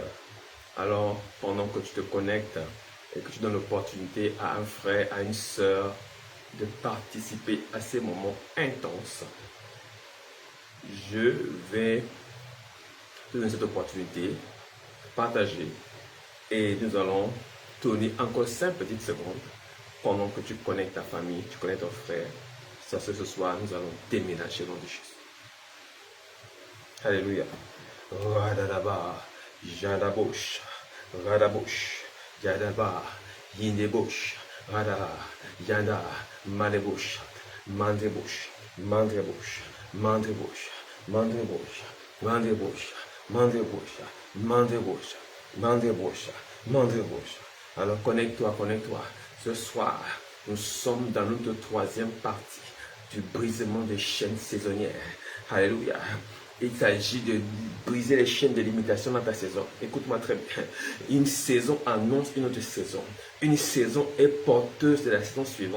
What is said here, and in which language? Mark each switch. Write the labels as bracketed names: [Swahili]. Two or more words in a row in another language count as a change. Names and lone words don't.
[French] Alors, pendant que tu te connectes et que tu donnes l'opportunité à un frère, à une sœur de participer à ces moments intenses, je vais te donner cette opportunité, partager, et nous allons tourner encore 5 petites secondes pendant que tu connectes ta famille, tu connectes ton frère. Ça, ce soir, nous allons déménager dans le Jésus. Alléluia. Radadaba, Jadabosh, Radabosh, Jadaba, Yindebosh, Rada, Yanda, Malebosh, Mandrebosh, Mandrebosh, Mandrebosh, Mandrebosh, Mandrebosh, Mandrebosh, Mandrebosh, Mandrebosh, Mandrebosh. Alors connecte-toi, connecte-toi. Ce soir, nous sommes dans notre troisième partie du brisement des chaînes saisonnières. Alléluia. Il s'agit de briser les chaînes de limitation dans ta saison. Écoute-moi très bien. Une saison annonce une autre saison. Une saison est porteuse de la saison suivante.